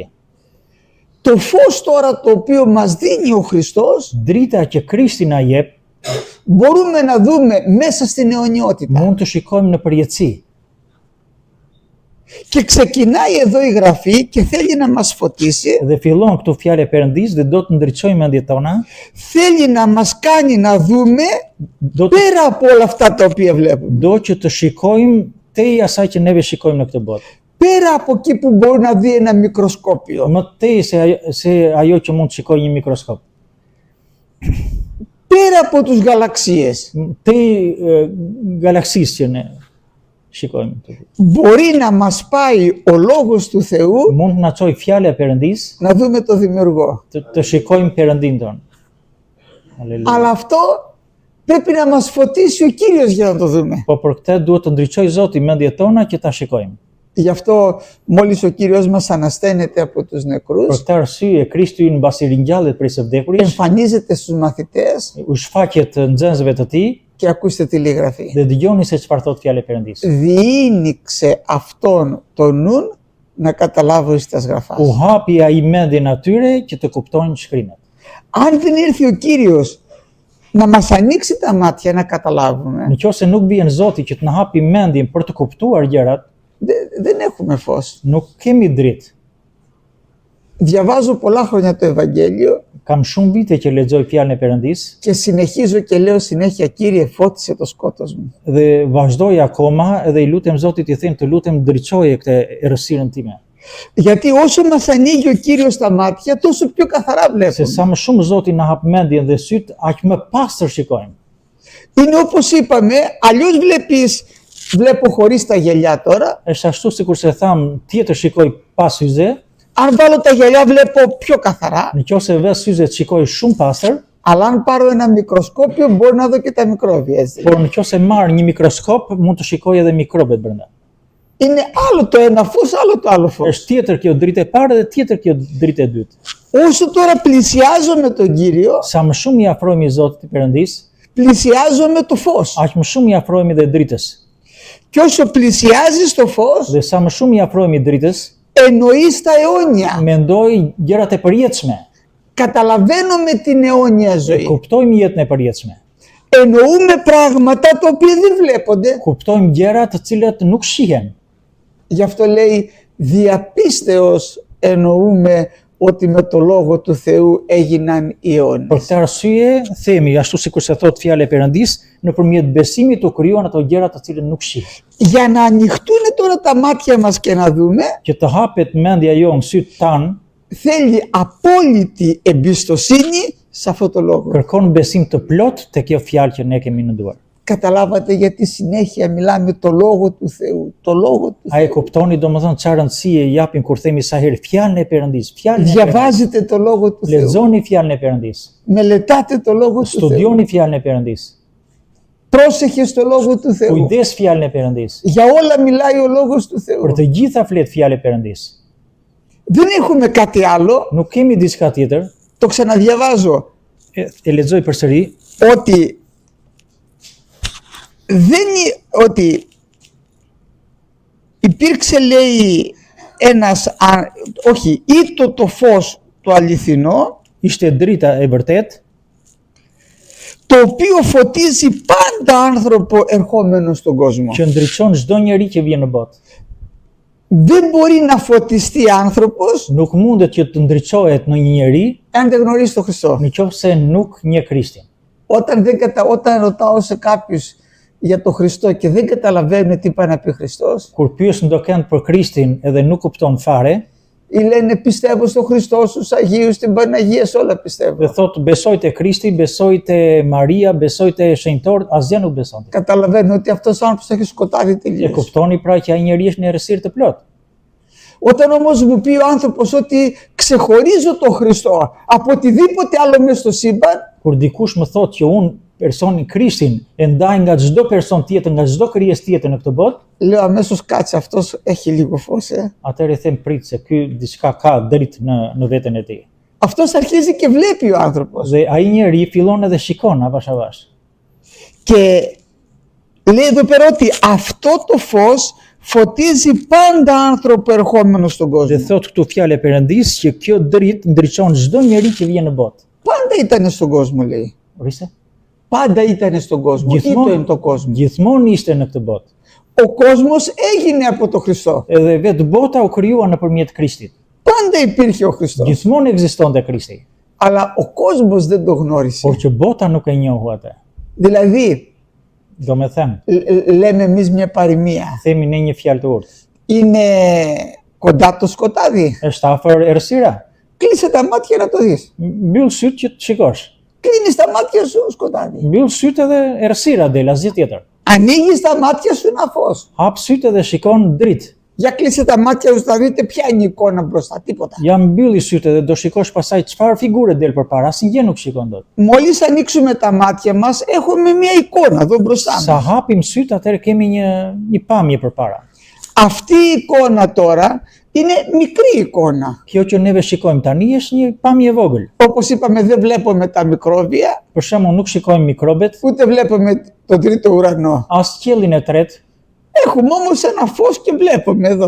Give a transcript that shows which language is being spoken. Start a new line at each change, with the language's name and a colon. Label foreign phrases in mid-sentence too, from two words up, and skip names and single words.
Greek: Το φως τώρα το οποίο μας δίνει ο Χριστός,
Albanian: Drita që Krishti na jep
Greek: μπορούμε να δούμε μέσα στην αιωνιότητα.
Albanian: mund të shikojmë në përjetësi.
Greek: Και ξεκινάει εδώ η Γραφή και θέλει να μας φωτίσει,
Albanian: Dhe fillon këtu fjalë e Perëndisë dhe do të ndriçojmë mendjet tona,
Greek: θέλει να μας κάνει να δούμε
Albanian: do të
Greek: πέρα από όλα αυτά τα οποία βλέπουμε.
Albanian: do që të shikojmë tej asaj që neve shikojmë në këtë botë.
Greek: Πέρα από εκεί που μπορεί να δει ένα μικροσκόπιο.
Albanian: Më tej se ajo që mund të shikojë një mikroskop.
Greek: Πέρα από τους γαλαξίες.
Albanian: Tej galaksisë që ne shikojmë.
Greek: Μπορεί να μας πάει ο Λόγος του Θεού
Albanian: Mund të na çojë fjala e Perëndisë,
Greek: να δούμε το Δημιουργό.
Albanian: të shikojmë Perëndin ton. Aleluja.
Greek: Αλλά αυτό πρέπει να μας φωτίσει ο Κύριος για να το δούμε.
Albanian: Po për këtë duhet të ndriçojë Zoti mendjet tona që ta shikojmë.
Greek: Γι' αυτό μόλις ο Κύριος μας ανασταίνεται από τους
Albanian: Për
Greek: νεκρούς,
Albanian: këtë arsye Krishti ynë mbasi ringjallet prej së vdekuris,
Greek: εμφανίζεται στους μαθητές
Albanian: u shfaqet nxënësve të tij
Greek: και ακούστε τη λέει η Γραφή.
Albanian: dhe dëgjoni se çfarë thotë fjala e Perëndisë.
Greek: Διήνυξε αυτόν το νουν να καταλάβω στα γραφάς.
Albanian: U hapi ai mendjen atyre që të kuptojnë shkrimet.
Greek: Αν δεν ήρθε ο Κύριος να μας ανοίξει τα μάτια να καταλάβουμε,
Albanian: Nëse nuk bien Zoti që të na hapi mendjen për të kuptuar gjërat,
Greek: δεν έχουμε φως.
Albanian: nuk kemi dritë.
Greek: Διαβάζω πολλά χρόνια το Ευαγγέλιο
Albanian: Kam shumë vite që lexoj fjalën e Perëndisë
Greek: και συνεχίζω και λέω συνέχεια, Κύριε, φώτισε το σκότος μου.
Albanian: dhe vazhdoj akoma edhe i lutem Zotit, i them të lutem ndriçoje këtë errësirën time.
Greek: Γιατί όσο μας ανοίγει ο Κύριος τα μάτια, τόσο πιο καθαρά
Albanian: Se
Greek: βλέπουμε.
Albanian: sa më shumë Zoti na hap mendjen dhe syt, aq më pastër shikojmë.
Greek: Είναι όπως είπαμε, αλλιώς βλέπω χωρίς τα γυαλιά τώρα.
Albanian: Është ashtu sikur se tham, tjetër shikoj pa syze,
Greek: Αν βάλω τα γυαλιά βλέπω πιο καθαρά.
Albanian: nëse vës syzet shikoj shumë pastër,
Greek: Αλλά αν πάρω ένα μικροσκόπιο μπορώ να δω και τα μικρόβια, έτσι.
Albanian: por nëse marr një mikroskop, mund të shikoj edhe mikrobet brenda.
Greek: Είναι άλλο το ένα φως, άλλο το άλλο φως.
Albanian: Është tjetër kjo dritë e parë dhe tjetër kjo dritë e dytë.
Greek: Όσο τώρα πλησιάζω με τον Κύριο,
Albanian: Sa më shumë i afrohemi Zotit të Perëndis,
Greek: πλησιάζω με το φως.
Albanian: aq më shumë i afrohemi dhe dritës.
Greek: Και όσο πλησιάζεις το φως,
Albanian: Dhe sa më shumë i afrohemi dritës,
Greek: εννοείς τα αιώνια.
Albanian: mendoj gjërat e përjetshme.
Greek: Καταλαβαίνουμε την αιώνια
Albanian: Dhe
Greek: ζωή.
Albanian: kuptojmë jetën e përjetshme.
Greek: Εννοούμε πράγματα τα οποία δεν βλέπονται.
Albanian: Kuptojmë gjëra të cilat nuk shihen.
Greek: Γι' αυτό λέει διαπίστεως εννοούμε ότι με το Λόγο του Θεού έγιναν οι
Albanian: Për
Greek: αιώνες.
Albanian: këtë arsye themi ashtu sikur se thot fjala e Perëndis, nëpërmjet besimit u krijuan ato gjëra të cilat nuk shihen.
Greek: Για να ανοιχτούν τώρα τα μάτια μας και να δούμε,
Albanian: Që të hapet mendja jonë, sytë tanë,
Greek: θέλει απόλυτη εμπιστοσύνη σε αυτό το Λόγο.
Albanian: kërkon besim të plot te kjo fjalë që ne kemi në duar.
Greek: Καταλάβατε γιατί συνέχεια μιλάμε το Λόγο του Θεού, το Λόγο του
Albanian: A e
Greek: Θεού.
Albanian: kuptoni domethënë çfarë rëndësie i japim kur themi sa herë fjalën e Perëndis, fjalën e Perëndis.
Greek: Διαβάζετε το Λόγο του Θεού,
Albanian: Lexoni fjalën e Perëndis.
Greek: μελετάτε το Λόγο του Θεού,
Albanian: Studioni fjalën e Perëndis.
Greek: πρόσεχε στο Λόγο του Θεού.
Albanian: Kujdes fjalën e Perëndis.
Greek: Για όλα μιλάει ο Λόγος του Θεού.
Albanian: Për të gjitha flet fjalë e Perëndis.
Greek: Δεν έχουμε κάτι άλλο,
Albanian: Nuk kemi diçka tjetër.
Greek: το ξαναδιαβάζω,
Albanian: E lexoj përsëri.
Greek: ότι ότι υπήρξε, λέει, όχι, ήτο το φως το αληθινό,
Albanian: Ishte drita e vërtet,
Greek: το οποίο φωτίζει πάντα άνθρωπο ερχόμενο στον κόσμο.
Albanian: që ndriçon çdo njeri që vjen në botë.
Greek: Δεν μπορεί να φωτιστεί άνθρωπος
Albanian: Nuk mundet që të ndriçohet në një njeri
Greek: αν δεν γνωρίζει τον Χριστό.
Albanian: nëse nuk njeh Krishtin.
Greek: Όταν ρωτάω σε κάποιους για τον Χριστό και δεν καταλαβαίνουν τι πάει να πει ο Χριστός,
Albanian: Kur pyes ndokënd për Krishtin edhe nuk kupton fare,
Greek: ή λένε πιστεύω στον Χριστό, στους Αγίους, στην Παναγία, σε όλα πιστεύω.
Albanian: dhe thot besoj te Krishti, besoj te Maria, besoj te shenjtorët, asgjë nuk beson.
Greek: Καταλαβαίνουν ότι αυτός ο άνθρωπος έχει σκοτάδι
Albanian: E
Greek: τελείως.
Albanian: kuptoni pra që ai njeri është në errësirë të plot.
Greek: Όταν όμως μου πει ο άνθρωπος ότι ξεχωρίζω τον Χριστό από οτιδήποτε άλλο μέσα στο σύμπαν,
Albanian: Kur dikush më thot që unë personin Krishtin e ndaj nga çdo person tjetër, nga çdo krijesë tjetër në këtë botë,
Greek: λέω αμέσως κάτσε, αυτός έχει λίγο φως.
Albanian: atëherë them prit se ky diçka ka dritë në veten e tij.
Greek: Αυτός αρχίζει και βλέπει ο άνθρωπος.
Albanian: Dhe ai njeri fillon edhe shikon avash avash.
Greek: Και λέει εδώ πέρα ότι αυτό το φως φωτίζει πάντα άνθρωπο ερχόμενο στον
Albanian: Dhe
Greek: κόσμο.
Albanian: thot këtu fjalë e Perëndis që kjo dritë ndriçon çdo njeri që vjen në botë.
Greek: Πάντα ήταν στον κόσμο, λέει. Ορίστε. Πάντα ήταν στον κόσμο. Ήτο είναι το κόσμο.
Albanian: Gjithmonë ishte në këtë botë.
Greek: Ο κόσμος έγινε από τον Χριστό.
Albanian: Edhe vetë bota u krijua nëpërmjet Krishtit.
Greek: Πάντα υπήρχε ο Χριστός.
Albanian: Gjithmonë ekzistonte Krishti,
Greek: Αλλά ο κόσμος δεν το γνώρισε.
Albanian: por që bota nuk e njohu atë.
Greek: Δηλαδή,
Albanian: Do me them,
Greek: λέμε εμείς μια παροιμία.
Albanian: themi ne një fjalë të urtë.
Greek: Είναι κοντά το σκοτάδι.
Albanian: Është afër errësira.
Greek: Κλείσε τα μάτια να το δεις.
Albanian: Mbyll sytë që të shikosh.
Greek: Κλείνεις τα μάτια σου σκοτάδι.
Albanian: Mbyll sytë edhe errësira del, asgjë tjetër.
Greek: Ανοίγεις τα μάτια σου ένα φως.
Albanian: Hap sytë edhe shikon dritë.
Greek: Για κλείσε τα μάτια σου να δείτε ποια είναι η εικόνα μπροστά. Τίποτα.
Albanian: Ja mbylli sytë edhe do shikosh pasaj çfarë figure del përpara, asnjë nuk shikon dot.
Greek: Μόλις ανοίξουμε τα μάτια μας έχουμε μια εικόνα εδώ μπροστά
Albanian: Sa
Greek: μας.
Albanian: hapim sytë, atëherë kemi një pamje përpara.
Greek: Αυτή η εικόνα τώρα είναι μικρή εικόνα.
Albanian: Kjo që neve shikojmë tani është një pamje e vogël.
Greek: Όπως είπαμε, δεν βλέπουμε τα μικρόβια,
Albanian: Për shembull, nuk shikojmë mikrobet,
Greek: ούτε βλέπουμε τον τρίτο ουρανό.
Albanian: as qiellin e tretë.
Greek: Έχουμε όμως ένα φως και βλέπουμε εδώ.